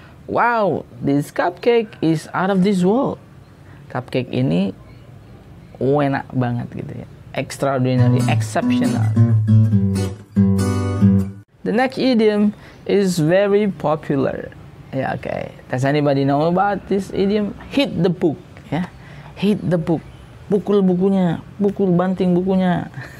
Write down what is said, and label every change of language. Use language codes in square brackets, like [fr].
[en] Wow, this cupcake is out of this world. [id] Cupcake ini enak banget gitu ya. [en] Extraordinary, exceptional. The next idiom is very popular. Yeah, okay. Does anybody know about this idiom? Hit the book. Ya, hit the book. [id] Pukul bukunya, pukul banting bukunya.